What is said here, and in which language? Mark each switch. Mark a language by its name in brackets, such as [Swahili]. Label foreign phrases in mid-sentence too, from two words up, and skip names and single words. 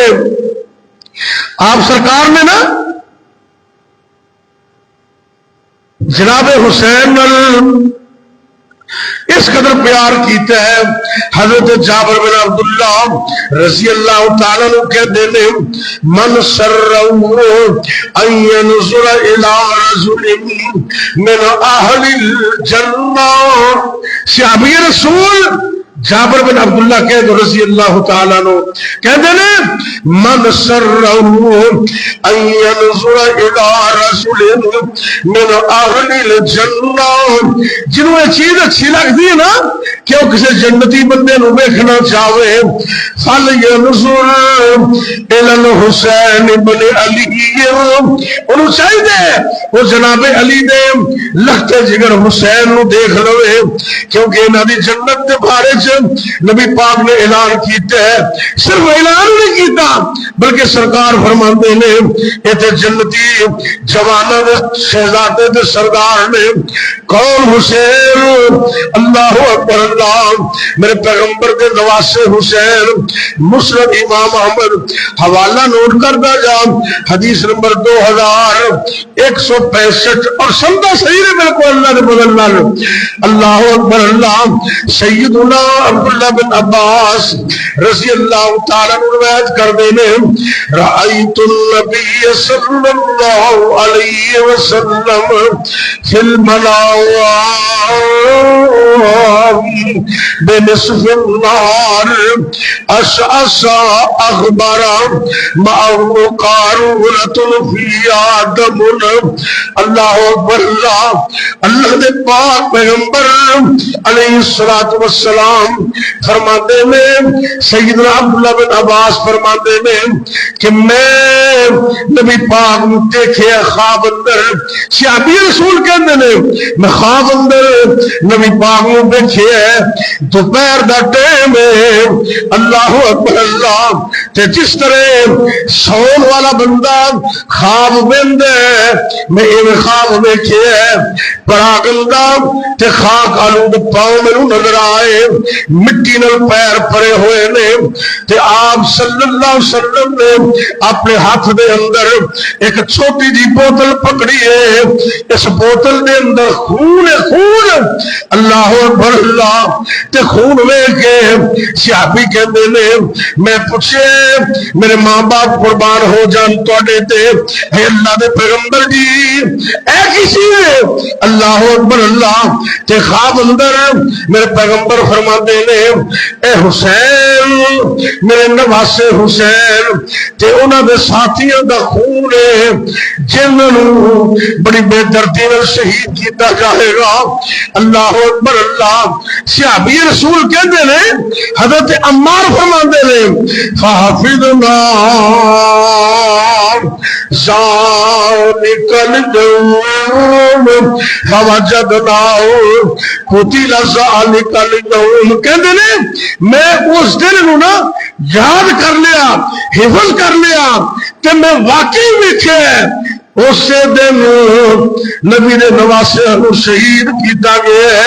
[Punjabi] آپ سرکار نے نا جناب حسین اس قدر پیار کیتا ہے. [Arabic] حضرت جابر بن عبداللہ رضی اللہ تعالیٰ عنہ کہتے ہیں من سرہ ان ينظر الى رجل من اہل الجنہ. صحابی رسول جابر بن عبداللہ [Urdu] کہہ دو [Arabic] رضی اللہ تعالیٰ عنہ [Urdu] کہتے ہیں [Arabic] من سرہ ان ينظر الى رجل من اہل الجنہ. [Punjabi] جنہوں یہ چیز اچھی لگتی ہے نا کہ وہ کسی جنتی بندے نو دیکھنا چاہے، [Arabic] فَلْيَنْظُرْ إِلَى الْحُسَيْنِ بْنِ عَلِيٍّ. [Punjabi] انہوں چاہیے وہ جناب علی دے لگتے جگر حسین نو دیکھ لوے، کیونکہ انہاں دی جنت دے بارے چ نبی پاک نے اعلان کیتا ہے، صرف اعلان نہیں کیتا بلکہ سرکار فرماندے نے ایتھے جنتی جواناں دے شہزادے تے سردار نے کون حسین، [Arabic] اللہ اکبر اللہ، [Punjabi] میرے پیغمبر کے نواسے حسین، مسند امام احمد، حوالہ نوٹ کرتا جا، حدیث نمبر 2165 اور سمجھا صحیح ہے میرے کو اللہ نے بدلنا۔ [Arabic] اللہ اکبر اللہ، سیدنا عبداللہ بن عباس رضی اللہ تعالیٰ عنہ [Punjabi] روایت کر دینے، [Arabic] رأیت النبی صلی اللہ علیہ وسلم فی المنام بنصف النار اشعث اغبر معه قارورۃ فیہا دم۔ اللہ اکبر اللہ، [Punjabi] اللہ دے پاک پیغمبر [Arabic] علیہ الصلوۃ والسلام [Punjabi] فرماتے ہیں، سیدنا عبداللہ بن عباس فرماتے ہیں کہ میں نبی پاک نو دیکھے خواب اندر، صحابی رسول کہندے نے میں خواب اندر نبی پاک نو دیکھے دوپہر دا ٹائم ہے، [Arabic] اللہ اکبر اللہ، [Punjabi] تے جس طرح سون والا بندہ خواب ویندا ہے میں ایویں خواب ویکھے پراگندا تے خاک آلود پاؤں میرے نظر آئے، مٹی نال پیر پرے ہوئے نے، تے آپ [Arabic] صلی اللہ علیہ وسلم [Punjabi] نے اپنے ہاتھ دے اندر ایک چھوٹی جی بوتل پکڑی ہے، اس بوتل دے اندر خون ہے، خون، [Arabic] اللہ اکبر اللہ، [Punjabi] تے خون ویکھ کے صحابی کہندے نے میں پوچھے میرے ماں باپ قربان ہو جان تواڈے تے، اے اللہ دے پیغمبر جی اے کسی ہے؟ [Arabic] اللہ اکبر اللہ، [Punjabi] تے خواب اندر میرے پیغمبر فرماتے نے اے حسین، میرے نواسے حسین تے انہاں دے ساتھیاں دا خون ہے جنہاں نوں بڑی بے دردی نال شہید کیتا جائے گا۔ [Arabic] اللہ اکبر اللہ، [Punjabi] صحابی رسول کہندے نے، حضرت عمار فرماندے نے فحفظنا [Arabic] ذلک اليوم فوجدناه قتل ذلک اليوم، [Punjabi] کہندے نے میں اس دن نو نا یاد کر لیا، حفظ کر لیا کہ میں واقعی ویکھے اسی دن نبی دے نواسے نو شہید کیتا گیا ہے۔